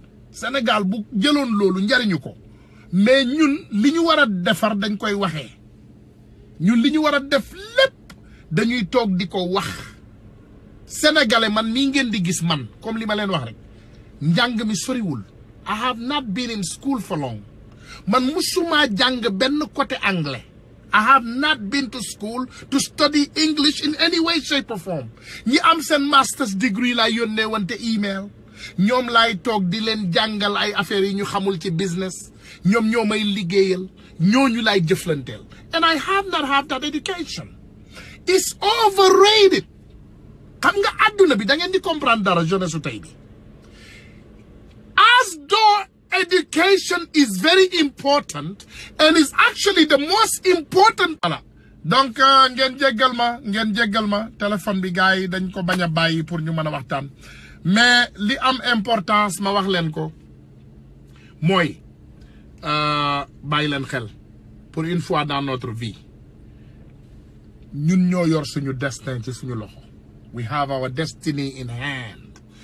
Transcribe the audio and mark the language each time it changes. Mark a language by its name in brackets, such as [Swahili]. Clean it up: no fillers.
[Wolof] Sénégal bu jëloon loolu njariñu ko. Mais ñun li ñu war a defar dañ koy waxee. Ñun li ñu war a def lépp dañuy toog di ko wax. Sénégalais man mii ngeen di gis man comme li ma leen wax rek njàng mi soriwul. [English] I have not been in school for long. [Wolof] Man musuma jàng benn côté anglais. [English] I have not been to school to study English in any way, shape or form. [Wolof] Ñi am seen master's degree laa yónnee wante email. Ñoom laay toog di leen jàngal ay affaires yi ñu xamul ci business. Ñoom ñoo may liggéeyal. Ñooñu laay jëflanteel. [English] And I have not had that education. It's overrated. [Wolof] Xam nga àdduna bi da ngeen di comprendre dara jeunesse su tey bi. [English] As though education is very important and is actually the most important. [Wolof] Voilà. Donc ngeen jéggal ma téléphone bi gars yi dañ ko bañ a bàyyi pour ñu mën a waxtaan. Mais li am importance ma wax leen ko mooy bàyyi leen xel [French] pour une fois dans notre vie [Wolof] ñun ñoo yor suñu destin ci suñu loxo. [English] We have our destiny in hand.